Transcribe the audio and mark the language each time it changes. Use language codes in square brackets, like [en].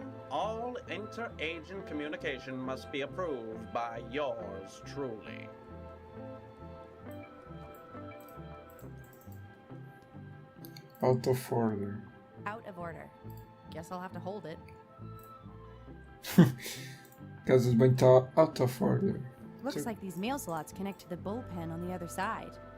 [en] All inter-agent communication must be approved by yours truly. Out of order. Out of order. Guess I'll have to hold it. [pt] Casa de banho está [en] out of order. Looks like these mail slots connect to the bullpen on the other side.